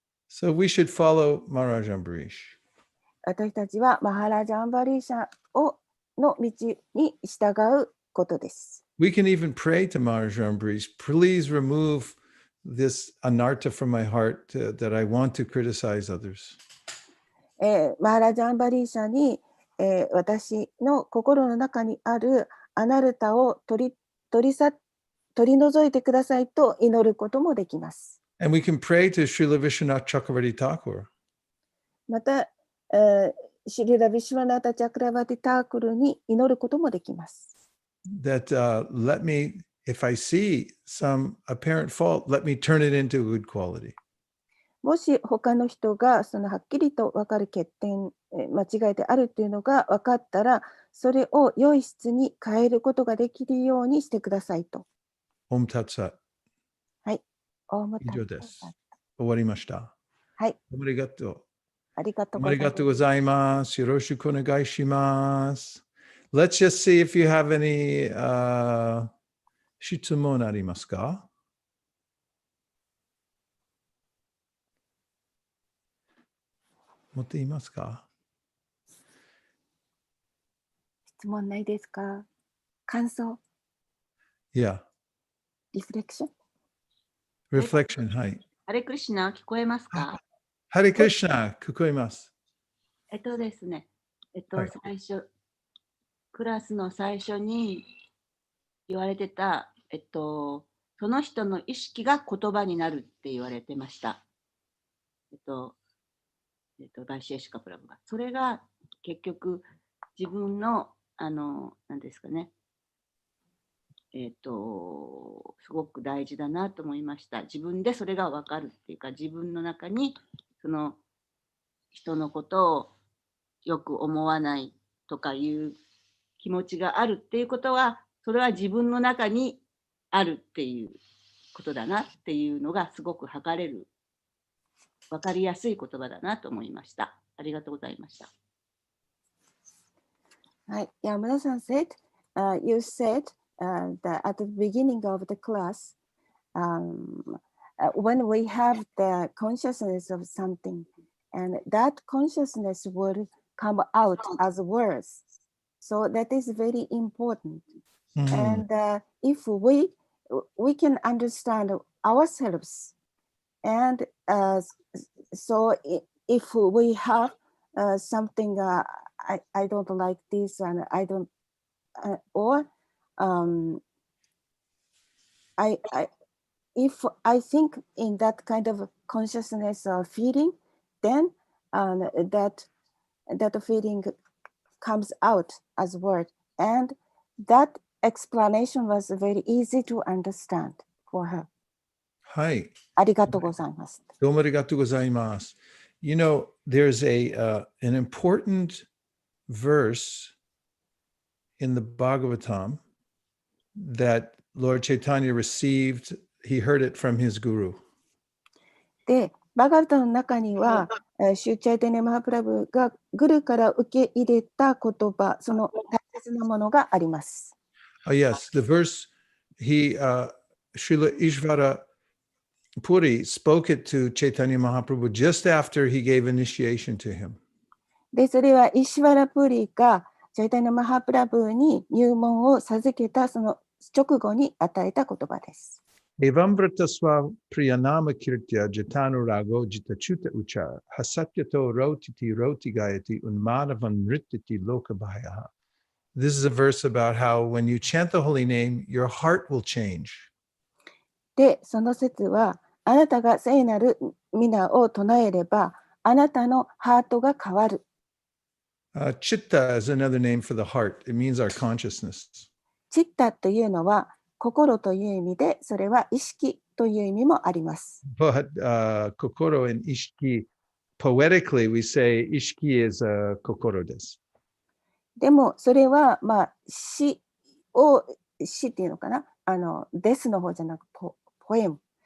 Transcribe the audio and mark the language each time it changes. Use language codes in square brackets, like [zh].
[en] So we should follow Maharaj Ambarish. [ja] 私たちはマハラジャ・アンバリーシャの道に従うことです。 [en] We can even pray to Maharaj Ambarish, please remove this anartha from my heart that I want to criticize others. [ja] マハラジャ・アンバリーシャに、私の心の中にあるアナルタを取り除いてくださいと祈ることもできます。 [en] And we can pray to Srila Vishwanath Chakravarti Thakur. [ja] また、シリラ・ビシュワナタ・チャクラバティ・タークルに祈ることもできます。 [en] That let me, if I see some apparent fault, let me turn it into good quality. [ja] もし他の人がそのはっきりと分かる欠点、間違いであるというのが分かったら、それを良い質に変えることができるようにしてくださいと。 [sa] Om Tat Sat. [ja] はい。オームタ以上です。終わりました。はい。ありがとう。ありがとうありございます。がとうございます。よろしくお願いします。 [en] Let's just see if you have any [ja] 質問ありますか？持っていますか？質問ないですか？感想、 [en] Yeah. [ja] リフレクション。 Reflection、はい。ハレクリシナ聞こえますか？ハレクリシナ、聞こえます。ですね、はい最初、クラスの最初に言われてた、その人の意識が言葉になるって言われてました。バイシェシカプラブが。それが結局自分の、何ですかね、すごく大事だなと思いました。自分でそれが分かるっていうか、自分の中にその人のことをよく思わないとかいう気持ちがあるっていうことは、それは自分の中にあるっていうことだなっていうのがすごく測れる、分かりやすい言葉だなと思いました。ありがとうございました。はい。 [en] 山田さん said, you said that at the beginning of the class, when we have the consciousness of something, and that consciousness will come out as words. So that is very important. Mhm. And if we can understand ourselves, and so if we have something, I don't like this, and I don't, or I if I think in that kind of consciousness or feeling, then that feeling comes out as word, and that explanation was very easy to understand for her. [ja] はい。ありがとうございます。どうもありがとうございます。 [en] You know, there's an important verse in the Bhagavatam that Lord Chaitanya received. He heard it from his guru. [ja] で、バガバタの中には、シューチャイテネマハプラブがグルから受け入れた言葉、その大切なものがあります。 [en] Yes, the verse, Srila Ishvara Puri spoke it to Chaitanya Mahaprabhu just after he gave initiation to him. [ja] で、それはイシュワラプリがチャイタニャマハプラブに入門を授けたその直後に与えた言葉です。 [sa] Evambrata swa priyanama kirtya jatanu rago jitachuta ucha hasatyato rotiti roti gayati unmanavan nrittiti lokabhayaha. [en] This is a verse about how when you chant the holy name, your heart will change. [ja] で、その説は、あなたが聖なる皆を唱えれば、あなたのハートが変わる。 [en] Chitta is another name for the heart. It means our consciousness. [ja] チッタというのは心という意味で、それは意識という意味もあります。 [en] But kokoro and ishiki, poetically, we say ishiki is kokoro desu. [ja] でも、それは、まあ、詩っていうのかな、ですの方じゃなくポエム。